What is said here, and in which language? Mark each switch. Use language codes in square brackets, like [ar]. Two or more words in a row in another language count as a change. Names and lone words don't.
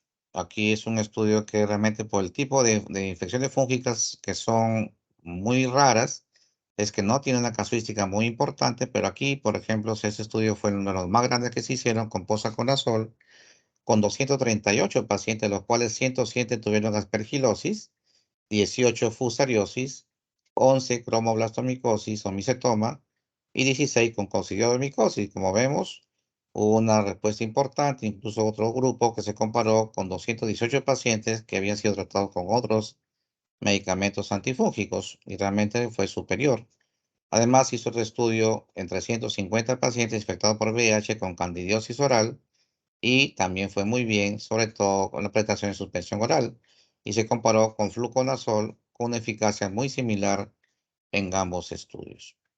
[es] Aquí es un estudio que realmente por el tipo de infecciones fúngicas que son muy raras, es que no tiene una casuística muy importante, pero aquí, por ejemplo, ese estudio fue uno de los más grandes que se hicieron con posaconazol, con 238 pacientes, los cuales 107 tuvieron aspergilosis, 18 fusariosis, 11 cromoblastomicosis o micetoma y 16 con coccidioidomicosis. Como vemos, hubo una respuesta importante, incluso otro grupo que se comparó con 218 pacientes que habían sido tratados con otros medicamentos antifúngicos y realmente fue superior. Además, hizo otro estudio en 350 pacientes infectados por VIH con candidiosis oral y también fue muy bien, sobre todo con la prestación de suspensión oral, y se comparó con fluconazol con una eficacia muy similar en ambos estudios.